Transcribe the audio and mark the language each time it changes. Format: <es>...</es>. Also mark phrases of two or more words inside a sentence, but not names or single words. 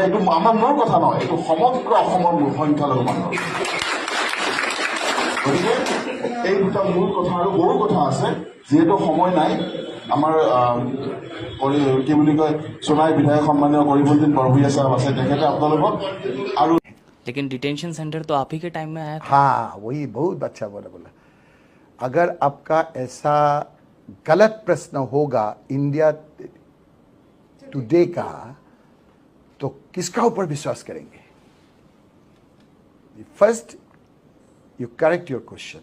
<as>এইটো আমাৰ মোৰ কথা নহয়, এইটো সমগ্ৰ অসমৰ সংখ্যালঘু মানুহৰ। গতিকে এই দুটা মূল কথা, আৰু বহু কথা আছে, যিহেতু সময় নাই। আমাৰ কি বুলি কয় সোণাই বিধায়ক সন্মানীয় কৰিবুদ্দিন বৰভূঞা সাহেব আছে, তেখেতে আপোনালোকক আৰু</as> <hi>लेकिन</hi> <en>detention centre</en> <hi>तो आप ही के टाइम में आया था। हाँ, वही बहुत अच्छा बोला। अगर आपका ऐसा गलत प्रश्न होगा इंडिया टुडे का, तो किसका ऊपर विश्वास करेंगे?</hi> <en>First you correct your question.</en>